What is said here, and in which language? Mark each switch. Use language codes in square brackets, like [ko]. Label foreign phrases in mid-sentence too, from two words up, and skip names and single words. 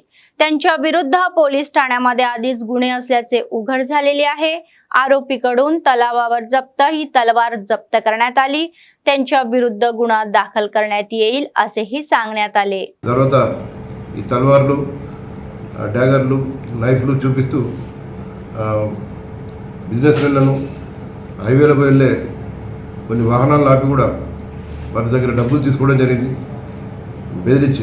[mr] त्यांच्या विरुद्ध पोलीस ठाण्यामध्ये आधीच गुन्हे असल्याचे उघड झालेले आहे। आरोपीकडून तलावावर जप्त ही तलवार जप्त करण्यात आली। त्यांच्या विरुद्ध गुन्हा दाखल करण्यात येईल असेही सांगण्यात आले। [te] తర్వాత ఈ తలవార్లు డాగర్లు నైఫ్లు చూపిస్తూ బిజినెస్ మెన్లను హైవేలకు వెళ్ళే కొన్ని వాహనాలను ఆపి కూడా వారి దగ్గర డబ్బులు తీసుకోవడం జరిగింది బెదిరించి।